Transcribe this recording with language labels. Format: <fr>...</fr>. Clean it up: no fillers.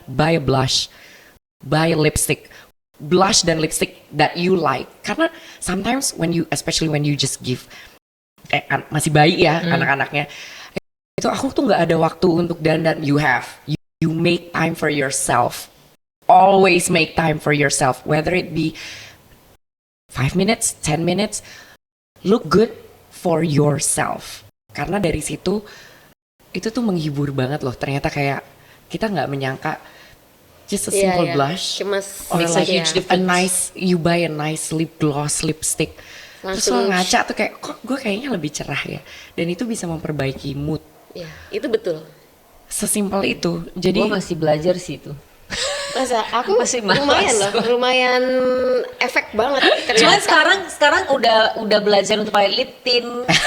<en>Buy a blush, buy a lipstick, blush dan lipstick that you like.</en> <id>Karena sometimes especially when you just give, masih bayi ya anak-anaknya, itu aku tuh nggak ada waktu untuk dandan.</id> <en>You make time for yourself. Always make time for yourself, whether it be 5 minutes, 10 minutes. Look good for yourself.</en> <id>Karena dari situ itu tuh menghibur banget loh. Ternyata kayak kita nggak menyangka just a simple blush Cuma</id> <en>or makes a like huge difference. you buy a nice lip gloss, lipstick.</en> <id>Terus Langsung lo ngaca tuh kayak kok gue kayaknya lebih cerah ya. Dan itu bisa memperbaiki mood. ya, itu betul. Sesimpel itu. Jadi Gue masih belajar sih itu. Masa aku Masih malas. lumayan efek banget. Cuman ternyata. sekarang udah belajar untuk pakai lip tint.</id>